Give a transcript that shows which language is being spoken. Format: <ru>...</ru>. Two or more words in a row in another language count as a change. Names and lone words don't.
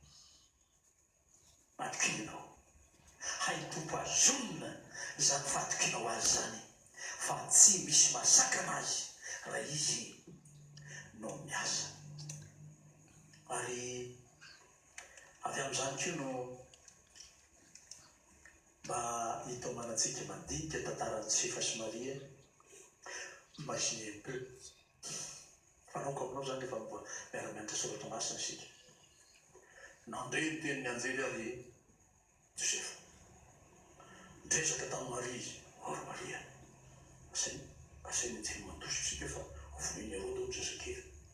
<mg>matokinao haitompo azonina zany fatokinao azy zany fa tsy misy masakana azy raha izy no miasa ary avy amin'izany kio no mba hitaomanatsika mandinika tantaran'ny Josefa sy Maria</mg> <fr>imagine un peu</fr> <mg>fanaoko aminao zany efa miara-mianatra soratra masina sika nandeha ny tenin'ny anjely ary Josefa mitresaka tamin'ny Maria izy Maria asainy anjely mandositsika fa hofoniny areo tao ny zazakely</mg>